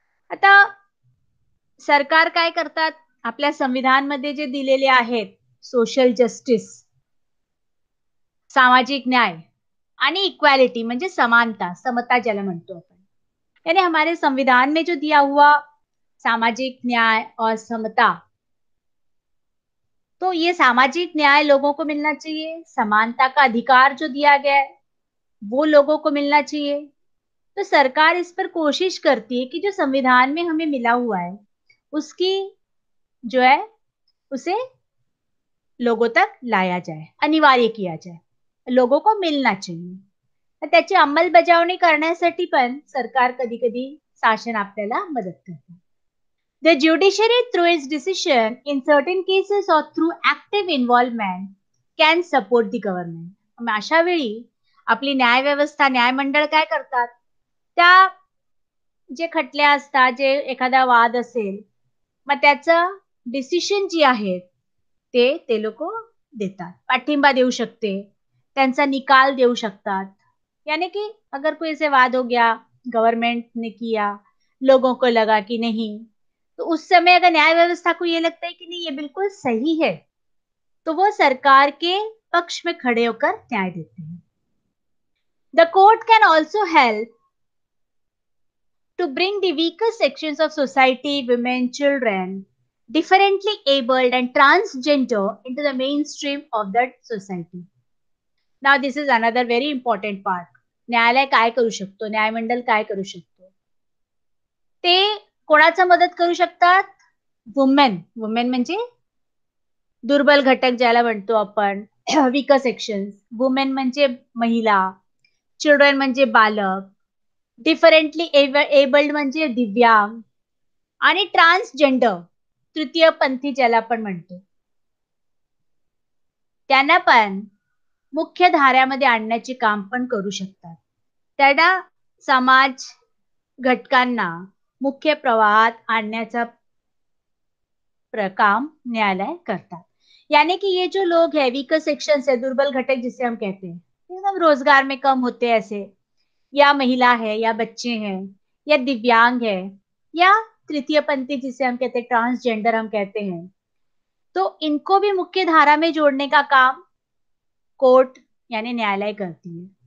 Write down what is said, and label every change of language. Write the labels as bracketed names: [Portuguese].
[Marathi] आता सरकार काय करतात, आपल्या संविधानमध्ये जे दिलेले आहेत सोशल जस्टिस, सामाजिक न्याय आणि इक्वालिटी म्हणजे समानता, समता ज्याला म्हणतो आपण, [Hindi] यानी हमारे संविधान में जो दिया हुआ सामाजिक न्याय और समता, तो ये सामाजिक न्याय लोगों को मिलना चाहिए, समानता का अधिकार जो दिया गया है वो लोगों को मिलना चाहिए. तो सरकार इस पर कोशिश करती है कि जो संविधान में हमें मिला हुआ है उसकी जो है उसे लोगों तक लाया जाए, अनिवार्य किया जाए, लोगों को मिलना चाहिए. [Marathi] तर त्याची अंमलबजावणी करण्यासाठी पण सरकार कधी कधी शासन आपल्याला मदत करते. [English] The judiciary, through its decision in certain cases or through active involvement, can support the government. [Marathi] मग अशा वेळी आपली न्यायव्यवस्था, न्यायमंडळ काय करतात, त्या जे खटले असतात, जे एखादा वाद असेल, मग त्याचं डिसिशन जी आहे ते लोक देतात, पाठिंबा देऊ शकते, त्यांचा निकाल देऊ शकतात. [Hindi] यानी कि अगर कोई से वाद हो गया, गवर्नमेंट ने किया, लोगों को लगा कि नहीं, तो उस समय अगर न्याय व्यवस्था को ये लगता है कि नहीं ये बिल्कुल सही है, तो वो सरकार के पक्ष में खड़े होकर न्याय देते हैं. [English] The court can also help to bring the weaker sections of society, women, children, differently abled and transgender into the mainstream of that society. Now this is another very important part. [Marathi] न्यायालय काय करू शकतो, न्यायमंडळ काय करू शकतो, ते कोणाचा मदत करू शकतात, वुमेन. वुमेन म्हणजे दुर्बल घटक ज्याला म्हणतो आपण, वीकर सेक्शन. वुमेन म्हणजे महिला, चिल्ड्रन म्हणजे बालक, डिफरंटली एबल्ड म्हणजे दिव्यांग, आणि ट्रान्सजेंडर, तृतीय पंथी ज्याला आपण म्हणतो, त्यांना पण मुख्य धाऱ्यामध्ये आणण्याचे काम पण करू शकतात. त्यांना समाज घटकांना मुख्य प्रवाहात आणण्याचा काम न्यायालय करतात. [Hindi] यानी कि ये जो लोग है, वीकर सेक्शन है, दुर्बल घटक जिसे हम कहते हैं, एकदम रोजगार में कम होते हैं ऐसे, या महिला है, या बच्चे हैं, या दिव्यांग है, या तृतीय पंथी जिसे हम कहते हैं, ट्रांसजेंडर हम कहते हैं, तो इनको भी मुख्य धारा में जोड़ने का काम कोर्ट यानी न्यायालय करती है.